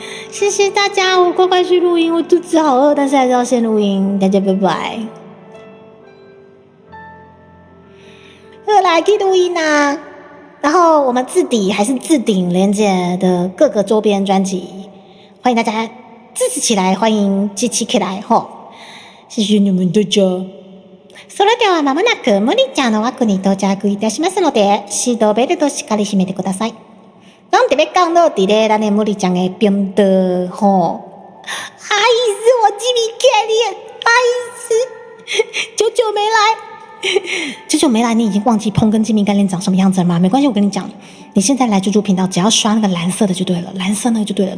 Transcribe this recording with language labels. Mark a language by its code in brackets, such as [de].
[zh] 谢谢大家，我乖乖去录音，我肚子好饿，但是还是要先录音，大家拜拜。来去录音啊！然后我们自底还是自顶连结的各个周边专辑，欢迎大家支持起来，欢迎支持起来吼！谢谢你们大家。 [ja] それではまもなくモリちゃんの枠に到着いたしますので、シートベルトしっかり締めてください。なんで [zh] 别讲到伫咧咱的莫莉酱的边的吼，阿姨是我吉米凯莉，阿姨是久久没来，久久没来，你已经忘记碰跟吉米干练长什么样子了吗？没关系，我跟你讲，你现在来猪猪频道，只要刷那个蓝色的就对了，蓝色那个就对了。